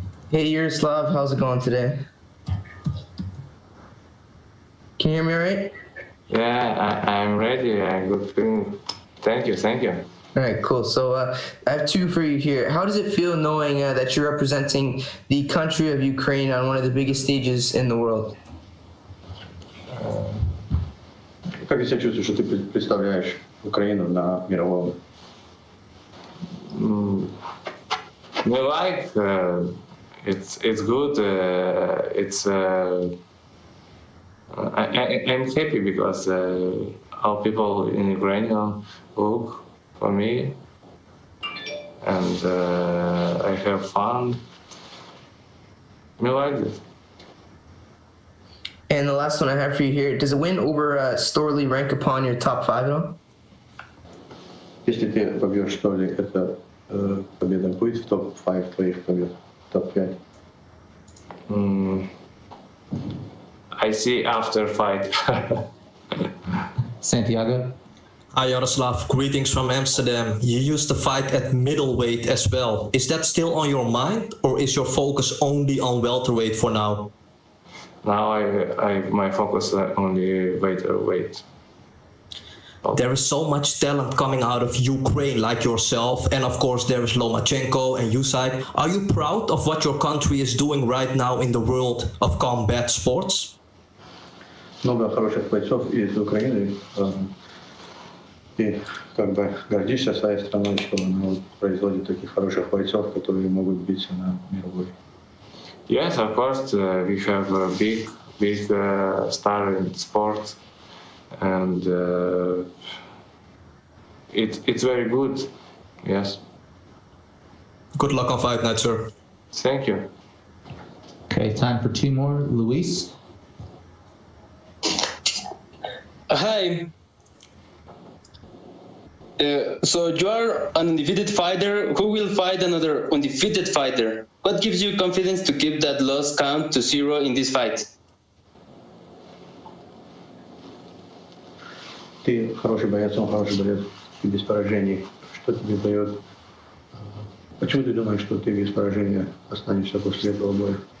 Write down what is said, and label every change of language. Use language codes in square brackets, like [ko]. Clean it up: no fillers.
[en] Hey Yaroslav, how's it going today? Can you hear me all right? Yeah, I'm ready. I'm good feeling. Thank you. All right, cool. So I have 2 for you here. How does it feel knowing that you're representing the country of Ukraine on one of the biggest stages in the world? [ru] Как ты себя чувствуешь, что ты представляешь Украину на мировом? [en] We like it's good. It's I'm happy because all people in Ukraine look for me, and I have fun. I like this. And the last one I have for you here: does a win over Storley rank upon your top 5 at all? [ru] Если ты побьешь Шторли, это победа будет в топ-5 твоих побед, топ-5? [en] I see after fight. Santiago? Hi Yaroslav, greetings from Amsterdam. You used to fight at middleweight as well. Is that still on your mind, or is your focus only on welterweight for now? Now my focus only weight. There is so much talent coming out of Ukraine like yourself, and of course there is Lomachenko and Usyk. Are you proud of what your country is doing right now in the world of combat sports? [ru] Много хороших бойцов из Украины. И как бы гордишься своей страной, что она производит таких хороших бойцов, которые могут биться на мировой. [en] Yes, of course, we have a big star in sport, and it's very good. Yes. Good luck on fight night, sir. Thank you. Okay, time for 2 more. Luis? Hi. So you are an undefeated fighter who will fight another undefeated fighter. What gives you confidence to keep that loss count to 0 in this fight? [ru] Ты хороший боец, он хороший боец, ты без поражений. Что тебе дает? Почему ты думаешь, что ты без поражения останешься после этого боя?